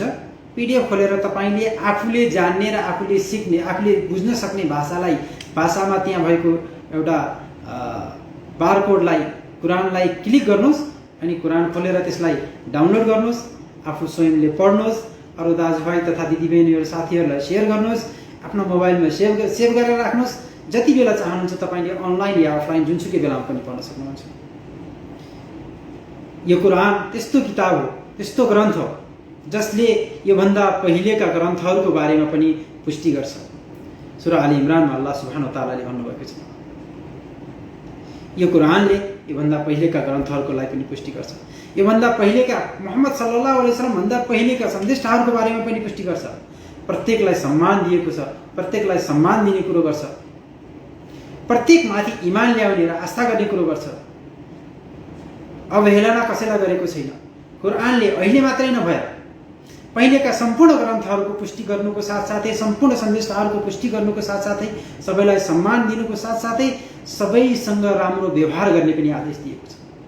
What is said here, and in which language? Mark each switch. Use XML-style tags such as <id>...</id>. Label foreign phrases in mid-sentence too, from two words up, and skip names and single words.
<ne>PDF खोलेर तपाईँले आफूले जान्ने र आफूले सिक्ने, आफूले बुझ्न सक्ने भाषामा त्यहाँ भएको एउटा बारकोडलाई, कुरानलाई क्लिक गर्नुहोस् अनि कुरान खोलेर त्यसलाई डाउनलोड गर्नुहोस्, आफू स्वयंले पढ्नुहोस्, अरू दाजुभाइ तथा दिदीबहिनीहरू, साथीहरूलाई सेयर गर्नुहोस्, आफ्नो मोबाइलमा सेभ गरेर राख्नुहोस्। जति बेला चाहनुहुन्छ तपाईँले अनलाइन या अफलाइन जुनसुकै बेलामा पनि पढ्न सक्नुहुन्छ। यो कुरान त्यस्तो किताब हो, त्यस्तो ग्रन्थ हो जसले योभन्दा पहिलेका ग्रन्थहरूको बारेमा पनि पुष्टि गर्छ। सूरा आली इमरानमा</ne> <ar>الله سبحانه وتعالى</ar> <ne>भन्नुभएको छ, यो कुरानले योभन्दा पहिलेका ग्रन्थहरूको लागि पनि पुष्टि गर्छ। योभन्दा पहिलेका मुहम्मद</ne> <ar>صلى الله عليه وسلم</ar> <ne>भन्दा पहिलेका सन्देशहरूको बारेमा पनि पुष्टि गर्छ। प्रत्येकलाई सम्मान दिएको छ, प्रत्येकलाई सम्मान दिने कुरो गर्छ, प्रत्येकमाथि इमान ल्याउने र आस्था गर्ने कुरो गर्छ। अवहेलना कसैलाई गरेको छैन। कुरानले अहिले मात्रै नभएर पहिलेका सम्पूर्ण ग्रन्थहरूको पुष्टि गर्नुको साथसाथै सम्पूर्ण सन्देशहरूको पुष्टि गर्नुको साथसाथै सबैलाई सम्मान दिनुको साथसाथै सबैसँग राम्रो व्यवहार गर्ने पनि आदेश दिएको छ।</ne>